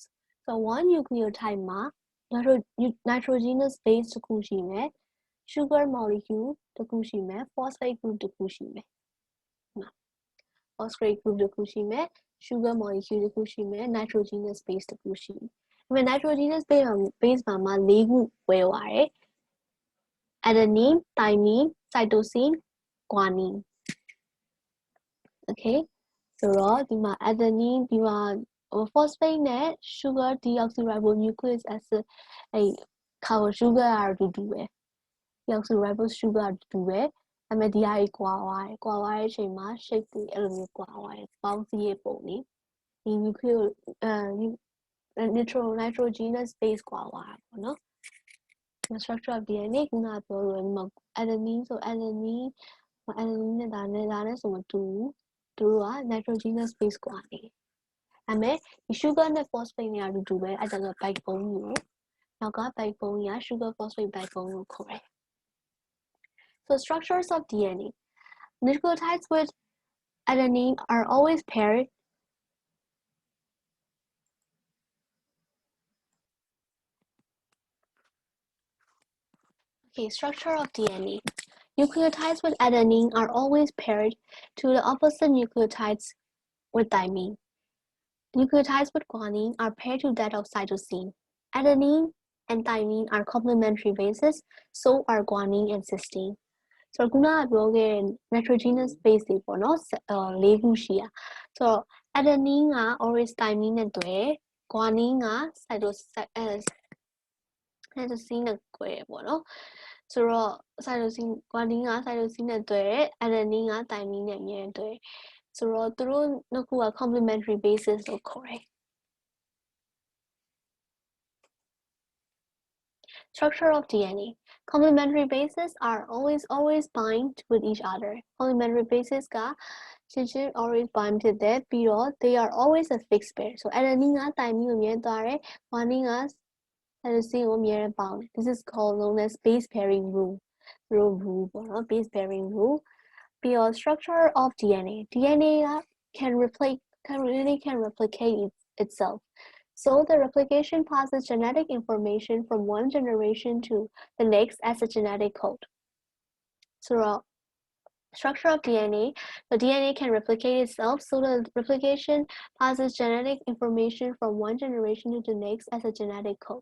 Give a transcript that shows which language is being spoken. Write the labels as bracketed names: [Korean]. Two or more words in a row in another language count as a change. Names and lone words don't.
[English] So one nucleotide ma nitrogenous base to kushime, sugar molecule to kushime, phosphate group to kushime. Phosphate group to kushime, sugar molecule to kushime, nitrogenous base to kushime. When nitrogenous base [Burmese] မှာ၄ခုဝယ်ပါတယ် [English] adenine, thymine, cytosine, guanine. Okay, so [Burmese] တော့ဒီမှာ adenine ဒီမှာ phosphate နဲ့ sugar [English] deoxyribonucleic acid [Burmese] အဲ့ [English] carbon sugar [Burmese] ကတော့တူတူပဲ [English] deoxyribonucleic sugar [Burmese] တူတူပဲဒါပေမဲ့ဒီဟာကြီးကွာသွားတယ်ကွာသွားတဲ့အချိန်မှာ shape တွေအဲ့လိုမျိုးကွာသွားတယ်ပေါင်းစည်းရဲ့ပုံလေးဒီ [English] nitrogenous base [Burmese] ကွာသွားတာပေါ့နော် [English] The structure of DNA [Burmese] ခုနပြောလို့ဒီမှာ adenine ဆို adenine နဲ့ဒါနဲ့ဆိုမတူဘူးသူတို့က [English] nitrogenous base [Burmese] ကွာနေတယ်ဒါပေမဲ့ဒီ sugar နဲ့ phosphate နဲ့အတူတူပဲအဲ့ဒါဆို backbone ကိုနောက်က backbone က [English] sugar phosphate backbone [Burmese] ကိုခေါ်တယ် [English] So structures of DNA nucleotides with adenine are always paired Okay, structure of DNA. Nucleotides with adenine are always paired to the opposite nucleotides with thymine. Nucleotides with guanine are paired to that of cytosine. Adenine and thymine are complementary bases, so are guanine and cysteine. [Burmese] So ခုနကပြောခဲ့တဲ့ [English] nitrogenous base [Burmese] တွေပေါ့နော်၄ခုရှိတာဆိုတော့ adenine က [English] always thymine [Burmese] နဲ့တွဲ guanine က cytosine နဲ့တွဲပေါ့နော်ဆိုတော့ cytosine guanine က cytosine နဲ့တွဲတယ် adenine က thymine နဲ့အမြဲတွဲတယ်ဆိုတော့သူတို့နှစ်ခုက [English] complementary bases [Burmese] လို့ခေါ်တယ် [English] Structure of DNA. Complementary bases are always bind with each other. Complementary bases [Burmese] ကချင်းချင်း [English] always bind [Burmese] ဖြစ်တယ်ပြီးတော့ [English] they are always a fixed pair. So adenine က thymine [Burmese] ကိုမြဲသွားတယ် [English] guanine က cytosine [Burmese] ကိုမြဲပေါင်းတယ် [English] This is called known as base pairing rule. Rule [Burmese] ပေါ့နော် [English] base pairing rule. ပြီးတော့ structure of DNA. DNA က can replicate itself. So the replication passes genetic information from one generation to the next as a genetic code. So structure of DNA, the DNA can replicate itself, so the replication passes genetic information from one generation to the next as a genetic code.